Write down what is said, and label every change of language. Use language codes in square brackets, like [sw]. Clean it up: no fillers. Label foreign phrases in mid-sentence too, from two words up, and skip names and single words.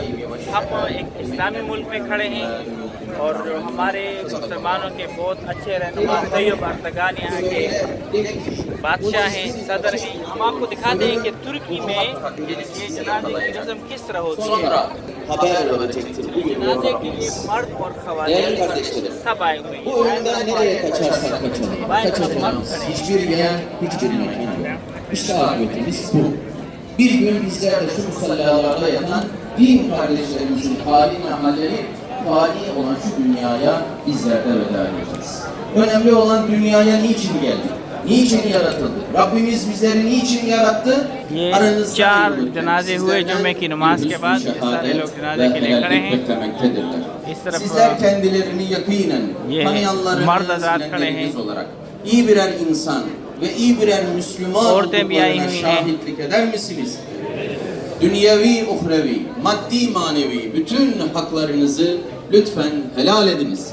[ur] ہم ایک اسلامی ملک میں کھڑے ہیں اور جمارے مسلمانوں کے بہت اچھے رہنما طیب اردگان یہاں کے بادشاہ ہیں، صدر ہیں۔ ہم آپ کو دکھا دیں کہ ترکی میں یہ جنازے کی رسم کس طرح ہوتی ہے۔ جنازے کے لیے مرد اور خواتین سب آئے ہوئے ہیں۔ [tr] İşte akıbetimiz bu. Bir gün bizler de şu musallalarda yatan din kardeşlerimizin hali ve amelleri fani olan şu dünyaya bizler de veda edeceğiz. Önemli olan dünyaya niçin geldik? Niçin yaratıldı? Rabbimiz bizleri niçin yarattı? [ur] یہ چار جنازے ہوئے جمعے کی نماز کے بعد، سارے لوگ جنازے کے لیے کھڑے ہیں۔ اس طرف [tr] Sizler kendilerini yakinen tanıyanların olarak iyi birer insan ve iyi birer Müslüman olduklarına şahitlik eder misiniz? Dünyevi, uhrevi, maddi, manevi bütün haklarınızı lütfen helal ediniz.